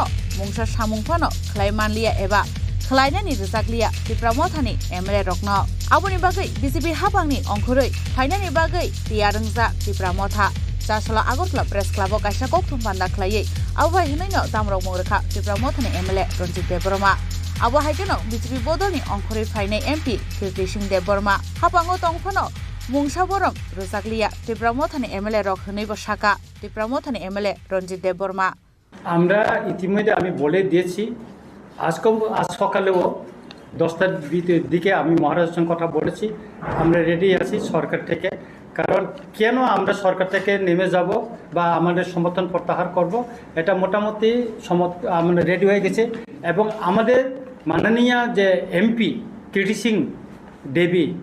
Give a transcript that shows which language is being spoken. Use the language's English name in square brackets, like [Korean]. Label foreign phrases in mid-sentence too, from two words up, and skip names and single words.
[Kok Borok] mungsa samungphano khlaimanlia eba khlainani rijaklia Tripura mothani MLA rokno aboni bagai BJP hapangni ongkhoroi khlainani bagai tiarungja Tripura motha Chashala Agartala Press Club kaisa kokthum panda khlaiye abo hinaino damrok mungrekha Tripura mothani MLA Ranjit Burma Abo haikeno BJP bodoni ongkhori phainai MP Kirti Singh Burma hapango tongphano mungsa borom rujaklia Tripura mothani MLA rok hnibo shaka Tripura mothani MLA Ranjit Burma [Bangla] আমরা ইতিমধ্যে আমি বলে দিয়েছি আজ সকালেও 10টার দিকে আমি মহারাজের সঙ্গে কথা বলেছি আমরা রেডি আছি সরকার থেকে কারণ কেন আমরা সরকার থেকে নেমে যাব বা আমাদের সমর্থন প্রত্যাহার করব এটা মোটামুটি আমরা রেডি হয়ে গেছে এবং আমাদের মাননীয় যে এমপি কির্তি সিং দেবী